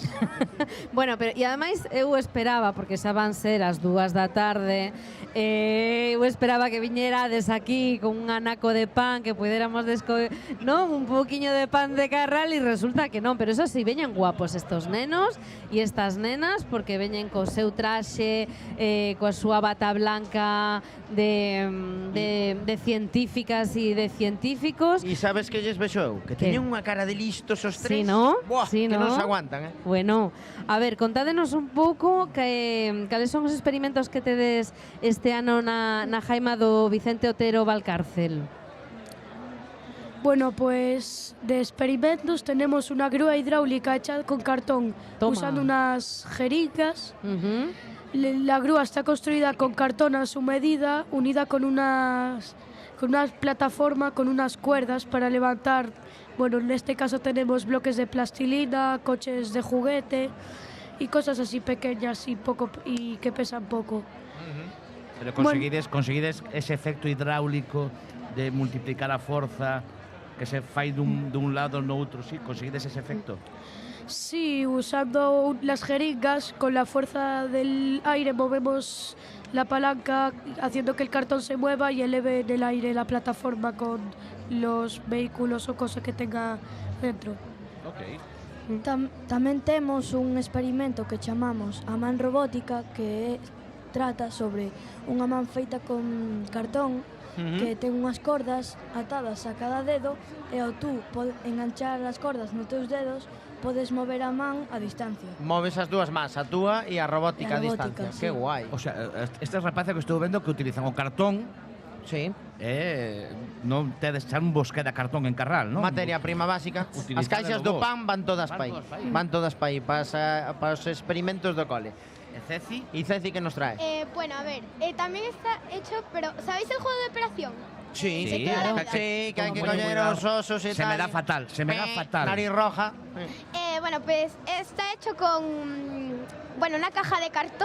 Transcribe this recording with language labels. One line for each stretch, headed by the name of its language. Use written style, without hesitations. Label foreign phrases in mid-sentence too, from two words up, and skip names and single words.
Galician: Bueno, pero e ademais eu esperaba, porque xa van ser as 2 da tarde, eu esperaba que viñerades aquí con un anaco de pan, que puidéramos non, un poquinho de pan de Carral, e resulta que non, pero eso sí, veñen guapos estos nenos e estas nenas, porque veñen co seu traxe, coa súa bata blanca de científicas e de científicos. E sabes que lles vexo eu? Que teñen unha cara de listos os tres.
Spanish: Sí, ¿no? Buah, sí, que ¿no?
Galician: non se aguantan, Bueno, a ver, contádenos un pouco cales son os experimentos que tedes este ano na Jaima do Vicente Otero Valcárcel.
Spanish: Bueno, pues de experimentos tenemos una grúa hidráulica hecha con cartón, usando unas jeringas. La grúa está construida con cartón a su medida, unida con una plataforma, con unas cuerdas para levantar. Bueno, en este caso tenemos bloques de plastilina, coches de juguete y cosas así pequeñas y que pesan poco.
Galician: Pero conseguides ese efecto hidráulico de multiplicar a forza que se fai dun lado no outro, sí, conseguides ese efecto.
Spanish: Sí, usando las jeringas, con la fuerza del aire movemos la palanca, haciendo que el cartón se mueva y eleve en el aire la plataforma con los vehículos o cosas que tenga dentro.
Galician: Tamén temos un experimento que chamamos a man robótica, que trata sobre unha man feita con cartón, que ten unhas cordas atadas a cada dedo, e ao tú enganchar as cordas nos teus dedos, podes mover a man a distancia. Moves as dúas mans, a túa e a robótica a distancia. Sí. Que guai. O sea, estes rapaces que estou vendo que utilizan o cartón. Sí. Non tedes xa un bosque de cartón en Carral, non? Materia prima básica. As caixas do pan van todas pa aí. Van todas pa aí, para os experimentos do cole. Ceci?
Spanish: ¿Y Ceci qué nos trae? Bueno, a ver, también está hecho, pero ¿sabéis el juego de operación? Sí, sí, que hay que coger los osos y tal. Se me da fatal, se me da fatal. Nariz roja. Bueno, pues está hecho con, una caja de cartón.